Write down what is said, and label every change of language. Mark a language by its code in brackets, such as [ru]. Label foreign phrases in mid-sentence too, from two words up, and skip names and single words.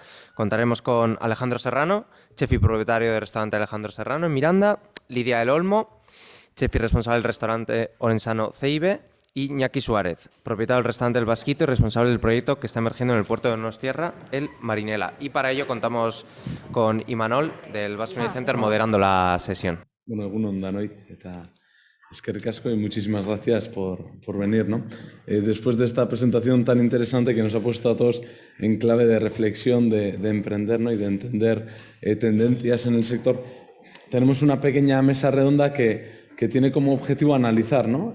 [es] Contaremos con Alejandro Serrano, chef y propietario del restaurante Alejandro Serrano en Miranda, Lidia del Olmo, chef y responsable del restaurante orensano Ceibe, y Iñaki Suárez, propietario del restaurante El Vasquito y responsable del proyecto que está emergiendo en el puerto de Donostierra, el Marinela. Y para ello contamos con Imanol del Basque Media Center moderando la sesión. Bueno, [eu] egun on danoi, eta eskerrik asko [es] y muchísimas gracias por venir, ¿no? Después de esta presentación tan interesante que nos ha puesto a todos en clave de reflexión, de emprender, ¿no? Y de entender tendencias en el sector, tenemos una pequeña mesa redonda que tiene como objetivo analizar, ¿no?